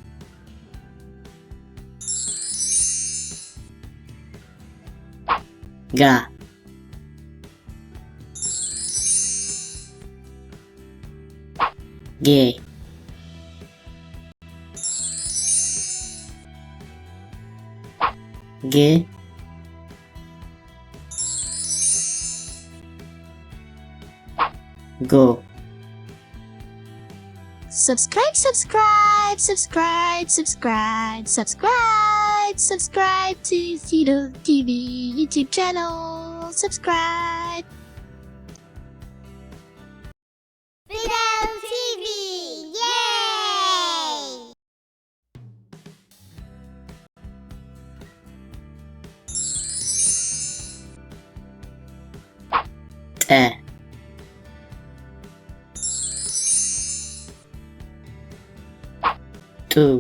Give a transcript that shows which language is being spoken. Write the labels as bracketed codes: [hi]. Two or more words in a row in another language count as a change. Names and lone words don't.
[am] ጋ ጌ ግ ጎ [en] Subscribe, subscribe, subscribe, subscribe, subscribe, subscribe to Fidel TV YouTube channel. Subscribe. Fidel TV, yay! [am] ጠ ጡ